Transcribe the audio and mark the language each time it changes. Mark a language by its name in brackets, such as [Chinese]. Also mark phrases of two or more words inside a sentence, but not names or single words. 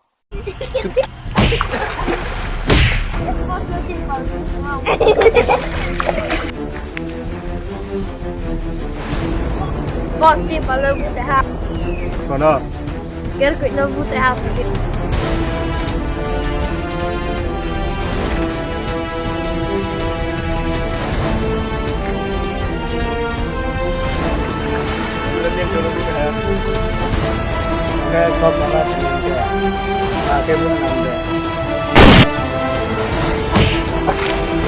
[Portuguese] Posso te falar muito errado? Falou. Quero que não muito errado. [Vietnamese] Cái con nó là cái bún nằm đây.